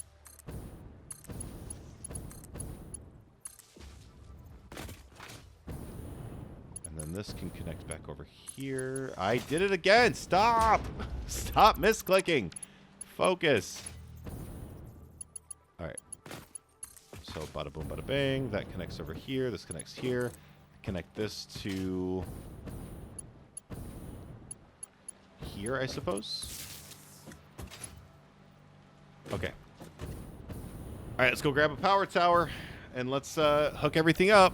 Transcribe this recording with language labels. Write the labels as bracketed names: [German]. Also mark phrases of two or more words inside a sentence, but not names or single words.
[English] And then this can connect back over here. I did it again. Stop. Stop misclicking. Focus. All right. So bada boom, bada bang. That connects over here. This connects here. Connect this to here, I suppose. Okay. All right, let's go grab a power tower and let's hook everything up.